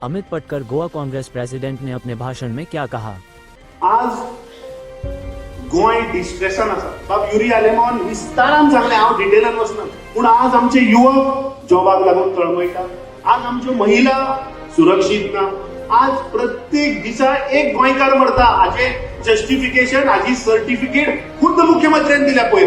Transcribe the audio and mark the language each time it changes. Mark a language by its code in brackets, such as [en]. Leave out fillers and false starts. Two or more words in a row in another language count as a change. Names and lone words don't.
[hi] अमित पटकर गोवा कांग्रेस प्रेसिडेंट ने अपने भाषण में क्या कहा? [kok] आज गोय डिस्ट्रेसान आसा. बाब युरी आलेमॉन विस्तारान सांगले, हांव डिटेलान वचना, पूण आज आमचे युवक जॉबाक लागून तळमळटा. आज आमच्यो महिला सुरक्षीत ना. आज प्रत्येक दिसा एक गोंयकार मरता. हाचे जस्टिफिकेशन, हाची सर्टिफिकेट खुद्द मुख्यमंत्र्यान दिल्या पळय.